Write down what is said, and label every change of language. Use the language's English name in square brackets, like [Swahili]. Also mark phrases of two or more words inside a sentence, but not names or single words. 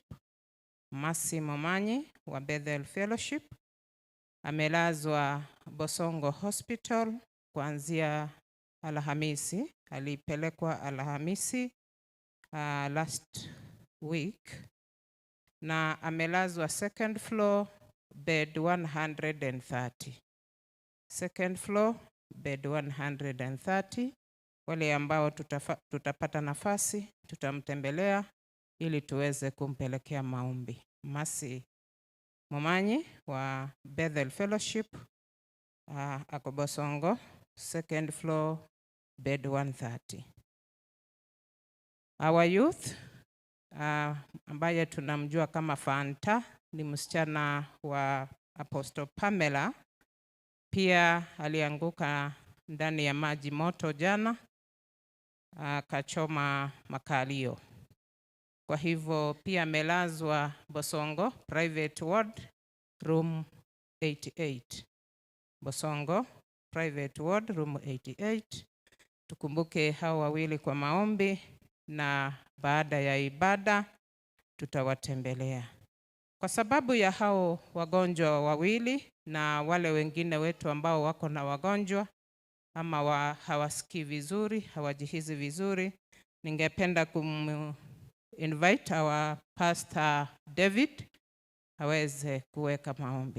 [Swahili] Mercy Momanyi wa Bethel Fellowship amelazwa Bosongo Hospital kuanzia Alhamisi. Alipelekwa Alhamisi [English] last week [Swahili] na amelazwa [English] second floor bed 130. Second floor bed 130. [Swahili] Wale ambao tutapata nafasi tutamtembelea ili tuweze kumpelekea maombi. Mercy Momanyi wa Bethel Fellowship ako Bosongo [English] second floor bed 130. Our youth [Swahili] ambaye tunamjua kama Fanta ni msichana wa Apostle Pamela, pia alianguka ndani ya maji moto jana, kachoma makalio. Kwa hivyo pia amelazwa Bosongo [English] private ward room 88. Bosongo private ward room 88. [Swahili] Tukumbuke hao wawili kwa maombi na baada ya ibada tutawatembelea. Kwa sababu ya hao wagonjwa wawili na wale wengine wetu ambao wako na wagonjwa ama hawasikii vizuri, hawajihisi vizuri, ningependa [English] invite our Pastor [Swahili] David aweze kuweka maombi.